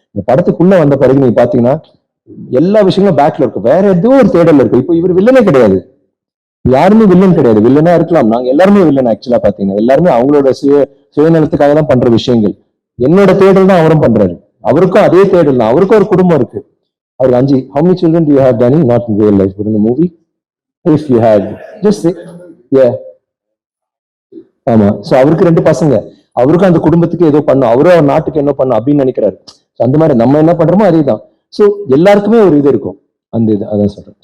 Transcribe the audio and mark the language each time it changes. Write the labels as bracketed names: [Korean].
[Tamil] இந்த படத்துக்குள்ள வந்த பிறகு நீங்க பாத்தீங்கன்னா எல்லா விஷயங்களும் பேக்ல இருக்கும், வேற ஏதோ ஒரு தேடல் இருக்கு. இப்போ இவர் வில்லனே கிடையாது, யாருமே வில்லன் கிடையாது. வில்லனா இருக்கலாம், நாங்க எல்லாருமே வில்லன். ஆக்சுவலா பாத்தீங்கன்னா எல்லாருமே அவங்களோட சுயநலத்துக்காக தான் பண்ற விஷயங்கள். என்னோட தேடல் தான் அவரும் பண்றாரு, அவருக்கும் அதே தேடல் தான், அவருக்கும் ஒரு குடும்பம் இருக்கு. அவருக்கு 5. [English] How many children do you have, Danny? Not in real life, but in the movie. If you had, just say, yeah. [Tamil] ஆமா, சோ அவருக்கு 2 பசங்க, அவருக்கும் அந்த குடும்பத்துக்கு ஏதோ பண்ணும், அவரும் அவர் நாட்டுக்கு என்ன பண்ணும் அப்படின்னு நினைக்கிறாரு. அந்த மாதிரி நம்ம என்ன பண்றோமோ அதே தான். சோ எல்லாருக்குமே ஒரு இது இருக்கும், அந்த இது அதான் சொல்றேன்.